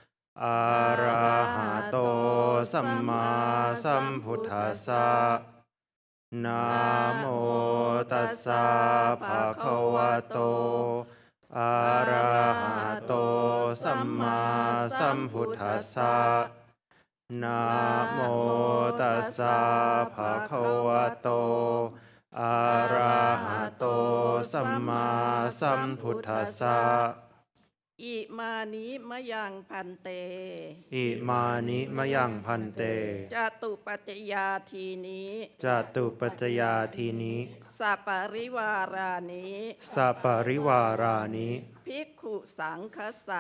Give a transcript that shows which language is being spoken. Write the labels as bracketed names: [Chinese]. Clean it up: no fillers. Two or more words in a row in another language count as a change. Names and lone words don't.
[Pali] Arahato Samma Sambuddhassa Namo Tassa Bhagavato Arahato Samma Sambuddhassa Namo Tassa Bhagavato Arahato Samma Sambuddhassa อิมานิมะยังพันเต อิมานิมะยังพันเต จตุปัจจยาทีนี้ จตุปัจจยาทีนี้ สัปปริวารานิ สัปปริวารานิ ภิกขุสังคัสสะ